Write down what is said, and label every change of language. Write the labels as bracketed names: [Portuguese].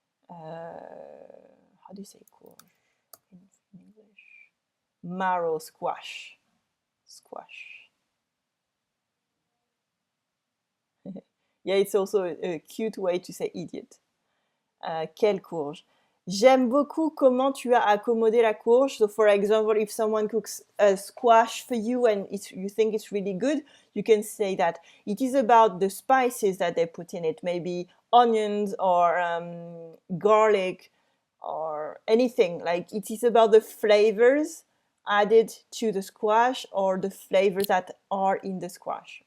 [English] How do you say courge in English? Marrow squash. Squash. Yeah, it's also a cute way to say idiot. [French] Quelle courge? J'aime beaucoup comment tu as accommodé la courge. [English] So, for example, if someone cooks a squash for you and you think it's really good, you can say that. It is about the spices that they put in it, maybe onions or garlic or anything. Like, it is about the flavors added to the squash or the flavors that are in the squash.